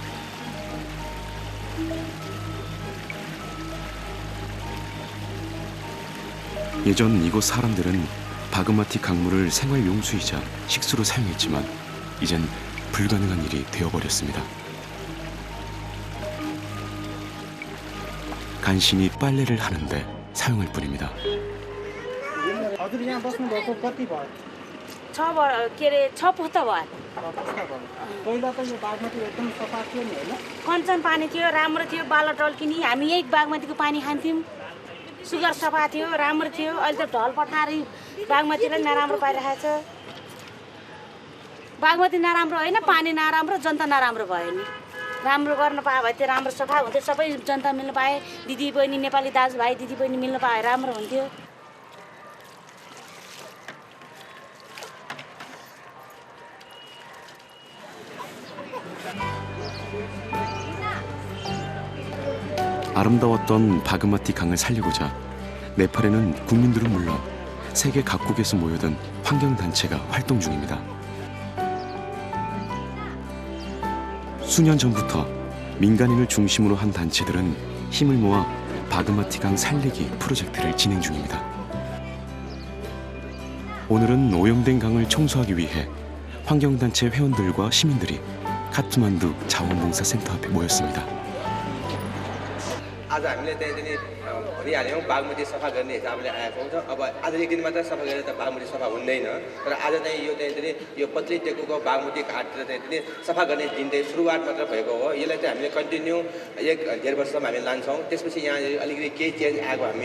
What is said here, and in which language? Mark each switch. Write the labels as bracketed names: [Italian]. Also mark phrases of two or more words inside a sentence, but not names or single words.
[Korean] 예전 이곳 사람들은 바그마티 강물을 생활 용수이자 식수로 사용했지만 이젠 불가능한 일이 되어버렸습니다. 간신히 빨래를 하는데 사용할 뿐입니다. [Nepali] हजुर यहाँ बस्नुभएको कति भयो 6 पुस्ता भयो पहिला त यो बागमती एकदम सफा थियो नि होइन कञ्चन पानी थियो राम्रो थियो बाला टल्किनी हामी यही बागमतीको पानी खान्थ्यौँ सुगर सफा थियो राम्रो थियो अहिले त ढल पठाएर बागमतीलाई नराम्रो पाइरहेको छ बागमती नराम्रो होइन पानी नराम्रो जनता नराम्रो भयो नि राम्रो गर्न पाए भए त्यो राम्रो सफा हुन्थ्यो सबै जनता मिल्न पाए दिदी बहिनी नेपाली दाजुभाइ दिदी बहिनी मिल्न पाए राम्रो हुन्थ्यो [Korean] 아름다웠던 바그마티 강을 살리고자 네팔에는 국민들은 물론 세계 각국에서 모여든 환경단체가 활동 중입니다. 수년 전부터 민간인을 중심으로 한 단체들은 힘을 모아 바그마티 강 살리기 프로젝트를 진행 중입니다. 오늘은 오염된 강을 청소하기 위해 환경단체 회원들과 시민들이 카트만두 자원봉사센터 앞에 모였습니다. [Nepali] आज हामीले त्यहाँदेखि भनिहाल्यौँ बागमती सफा गर्ने हिसाबले आएको हुन्छ अब आज एक दिन मात्र सफा गरेर त बागमती सफा हुँदैन तर आज चाहिँ यो त्यहाँदेखि यो पत्री टेकुको बागमती घाटतिर त्यहाँदेखि सफा गर्ने दिन चाहिँ सुरुवात मात्र भएको हो यसलाई चाहिँ हामीले कन्टिन्यू 1.5 वर्षसम्म हामी लान्छौँ त्यसपछि यहाँ अलिकति केही चेन्ज आएको हामी